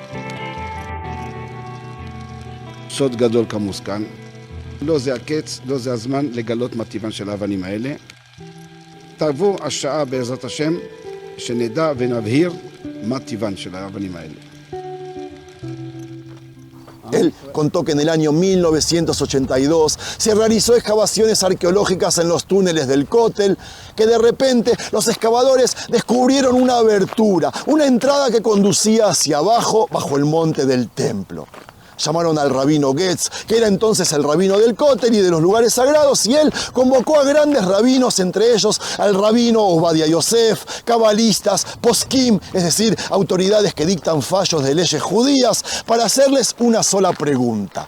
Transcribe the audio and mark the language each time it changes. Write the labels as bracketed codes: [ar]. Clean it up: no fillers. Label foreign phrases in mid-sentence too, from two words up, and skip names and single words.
[he] סוד גדול כמוס כאן. לא זה הקץ, לא זה הזמן לגלות מה טבען של האבנים האלה. תבוא השעה בעזרת השם, שנדע ונבהיר מה טבען של האבנים האלה. [es] Él contó que en el año 1982 se realizó excavaciones arqueológicas en los túneles del Kotel, que de repente los excavadores descubrieron una abertura, una entrada que conducía hacia abajo, bajo el monte del templo. Llamaron al rabino Getz, que era entonces el rabino del Kotel y de los lugares sagrados, y él convocó a grandes rabinos, entre ellos al rabino Obadia Yosef, cabalistas, poskim, es decir, autoridades que dictan fallos de leyes judías, para hacerles una sola pregunta.